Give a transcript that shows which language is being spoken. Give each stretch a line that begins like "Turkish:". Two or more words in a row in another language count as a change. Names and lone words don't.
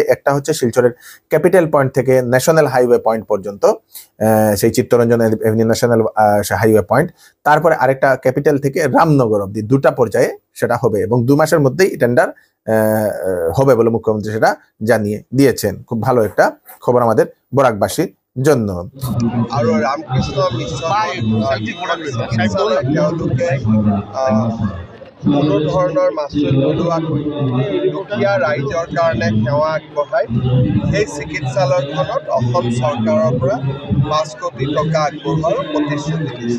Bangla: একটা হচ্ছে শিলচরের ক্যাপিটাল পয়েন্ট থেকে ন্যাশনাল হাইওয়ে পয়েন্ট পর্যন্ত, সেই চিত্তরঞ্জন এভিনিউ ন্যাশনাল হাইওয়ে পয়েন্ট। তারপরে আরেকটা ক্যাপিটাল থেকে রামনগর অব্দি, 2টা পর্যায়ে সেটা হবে, এবং 2 মাসের মধ্যেই টেন্ডার হবে বলে মুখ্যমন্ত্রী সেটা জানিয়ে দিয়েছেন। খুব ভালো একটা খবর আমাদের বরাকবাসীর জন্য।
Assamese: আৰু ৰামকৃষ্ণ কোনো ধৰণৰ মাচুল নোলোৱাকৈ দুখীয়া ৰাইজৰ কাৰণে সেৱা আগবঢ়াই সেই চিকিৎসালয়খনত অসম চৰকাৰৰ পৰা 5 কোটি টকা আগবঢ়োৱাৰ প্ৰতিশ্ৰুতি দিছে।